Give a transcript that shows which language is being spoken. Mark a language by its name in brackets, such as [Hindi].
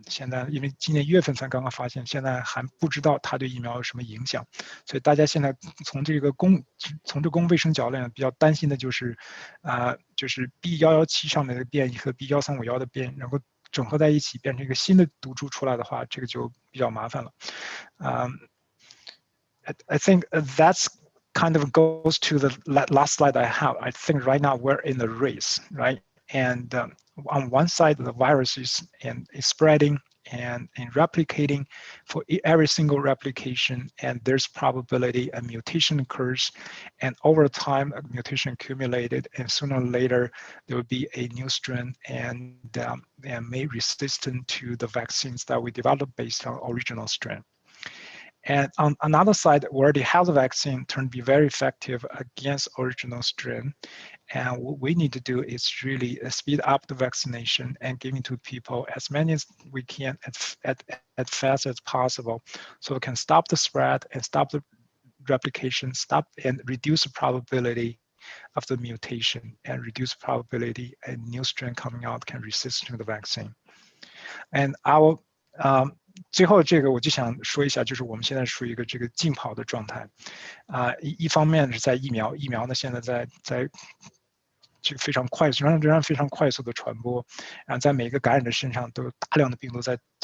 [Chinese] 现在因为今年1月份才刚刚发现，现在还不知道它对疫苗有什么影响，所以大家现在从这公共卫生角度来比较担心的就是B117上面的变异和 B1351的变异能够整合在一起变成一个新的毒株出来的话，这个就比较麻烦了。 [English] I think that's kind of goes to the last slide I have. I think right now we're in the race, right? And on one side, the virus is spreading and replicating for every single replication, and there's probability a mutation occurs, and over time a mutation accumulated, and sooner or later there will be a new strain and may resistant to the vaccines that we developed based on original strain. And on another side, we already have the vaccine turned to be very effective against original strain. And what we need to do is really speed up the vaccination and giving to people as many as we can as fast as possible, so we can stop the spread and stop the replication, stop and reduce the probability of the mutation and reduce the probability a new strain coming out can resist to the vaccine. And our [Chinese] 最后这个我就想说一下，就是我们现在属于一个这个竞跑的状态，一方面是在疫苗呢现在在这个非常快速，仍然非常快速的传播，然后在每一个感染者身上都有大量的病毒在